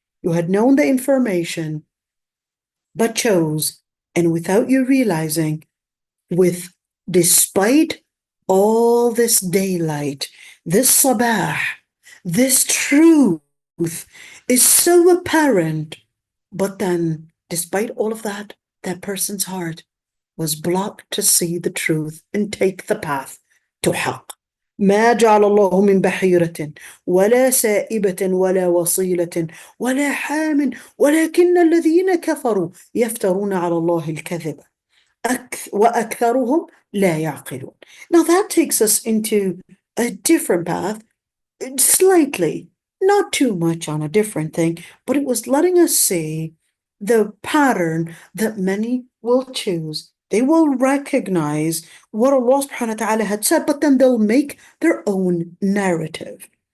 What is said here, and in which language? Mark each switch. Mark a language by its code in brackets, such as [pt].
[en] You had known the information, but chose, and without you realizing, despite all this daylight, this sabah, this truth is so apparent, but then, despite all of that, that person's heart was blocked to see the truth and take the path to haqq. [ar] ما جعل الله من بحيرة ولا سائبة ولا وصيلة ولا حام ولكن الذين كفروا يفترون على الله الكذب وأكثرهم لا يعقلون. [en] Now that takes us into a different path, slightly, not too much on a different thing, but it was letting us see the pattern that many will choose. They will recognize what Allah subhanahu wa ta'ala had said, but then they'll make their own narrative.